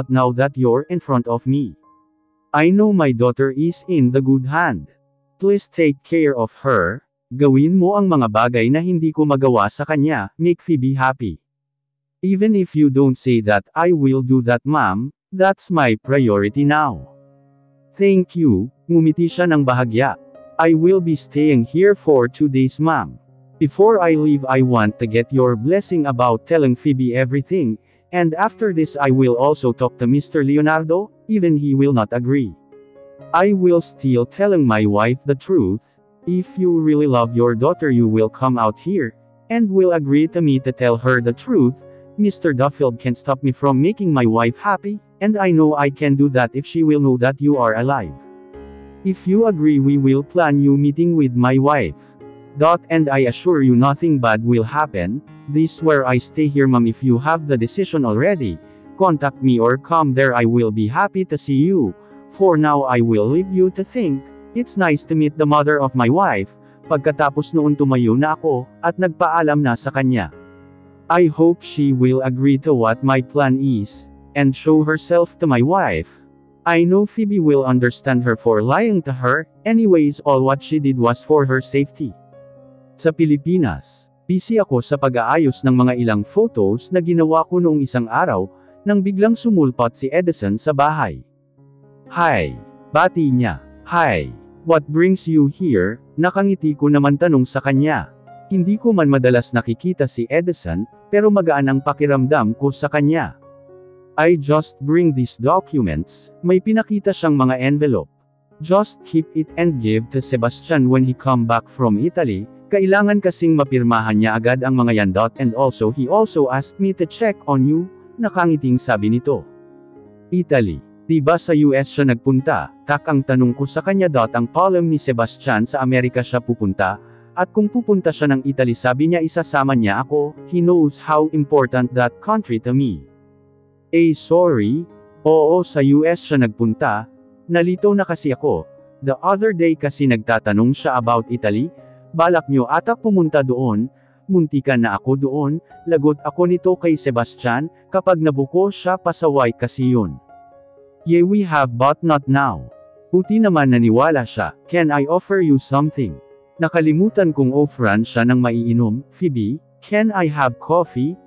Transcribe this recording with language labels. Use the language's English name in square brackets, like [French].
[English] Now that you're in front of me, I know my daughter is in the good hand. Please take care of her. [Filipino] Gawin mo ang mga bagay na hindi ko magawa sa kanya, [English] make Phoebe happy. Even if you don't say that, I will do that, ma'am. That's my priority now. Thank you. [Filipino] Ngumiti siya ng bahagya. [English] I will be staying here for 2 days, ma'am. Before I leave I want to get your blessing about telling Phoebe everything, and after this I will also talk to Mr. Leonardo, even he will not agree. I will still telling my wife the truth. If you really love your daughter you will come out here, and will agree to me to tell her the truth. Mr. Duffield can't stop me from making my wife happy, and I know I can do that if she will know that you are alive. If you agree we will plan you meeting with my wife. And I assure you nothing bad will happen. This where I stay here, ma'am. If you have the decision already, contact me or come there. I will be happy to see you. For now I will leave you to think. It's nice to meet the mother of my wife. [Filipino] Pagkatapos noon tumayo na ako, at nagpaalam na sa kanya. [English] I hope she will agree to what my plan is, and show herself to my wife. I know Phoebe will understand her for lying to her, anyways all what she did was for her safety. [Filipino] Sa Pilipinas, busy ako sa pag-aayos ng mga ilang photos na ginawa ko noong isang araw, nang biglang sumulpot si Edison sa bahay. [English] Hi! [Filipino] Bati niya. [English] Hi! What brings you here? [Filipino] Nakangiti ko naman tanong sa kanya. Hindi ko man madalas nakikita si Edison, pero magaan ang pakiramdam ko sa kanya. [English] I just bring these documents, [Filipino] may pinakita siyang mga envelope. [English] Just keep it and give to Sebastian when he come back from Italy, [Filipino] kailangan kasing mapirmahan niya agad ang mga yan. [English] And also he also asked me to check on you, [Filipino] nakangiting sabi nito. Italy. Diba sa US siya nagpunta? Tak ang tanong ko sa kanya. Ang column ni Sebastian sa Amerika siya pupunta, at kung pupunta siya ng Italy sabi niya isasama niya ako, [English] he knows how important that country to me. [Filipino] Sorry? Oo, sa US siya nagpunta. Nalito na kasi ako. [English] The other day [Filipino] kasi nagtatanong siya about Italy. Balak niyo ata pumunta doon. Muntikan na ako doon. Lagot ako nito kay Sebastian. Kapag nabuko siya pasaway kasi yun. [English] Yeah, we have but not now. [Filipino] Puti naman naniwala siya. [English] Can I offer you something? [Filipino] Nakalimutan kong offeran siya ng maiinom. [English] Phoebe, can I have coffee?